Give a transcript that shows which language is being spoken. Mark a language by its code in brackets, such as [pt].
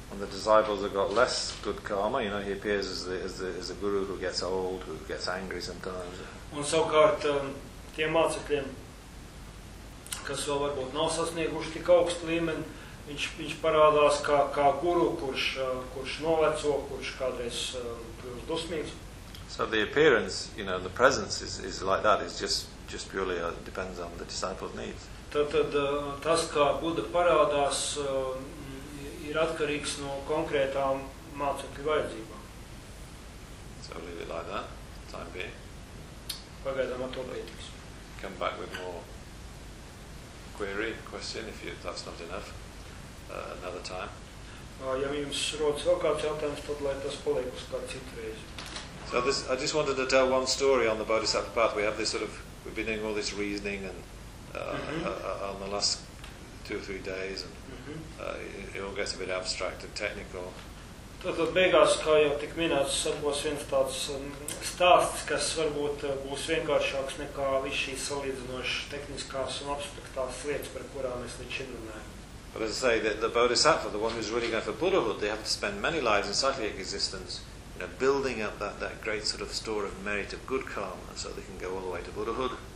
[en] And the disciples have got less good karma, you know, he appears as a guru who gets old, who gets angry sometimes. [lv] Un savukārt, tiem mācekļiem, kas vēl varbūt nav sasnieguši tik augstu līmeni, viņš parādās kā guru, kurš noveco, kurš kādreiz kļūst dusmīgs. [en] So the appearance, you know, the presence is like that, it's just purely depends on the disciples' needs. [lv] Tad tas, kā Buddha parādās, ir atkarīgs no konkrētām mācekļu vajadzībām. [en] So leave it like that, time being. [lv] Pagaidām atlabojieties. [en] Come back with more query, question, if that's not enough, another time. [lv] Ja jums rodas vēl kāds jautājums, tad lai tas paliek uz kādu citu reizi. [en] So this, I just wanted to tell one story on the Bodhisattva path. We have this sort of, we've been doing all this reasoning and on the last two or three days, and it all gets a bit abstract and technical. [lv] Tad beigās, kā jau tik minēts, sabos viens tāds stāsts, kas varbūt būs vienkāršāks nekā viss šīs salīdzinošas tehniskās un abstraktās lietas, par kurām mēs līdz šim runājam. [en] But as I say, the Bodhisattva, the one who's really going for Buddhahood, they have to spend many lives in cyclic existence, you know, building up that great sort of store of merit of good karma, so they can go all the way to Buddhahood.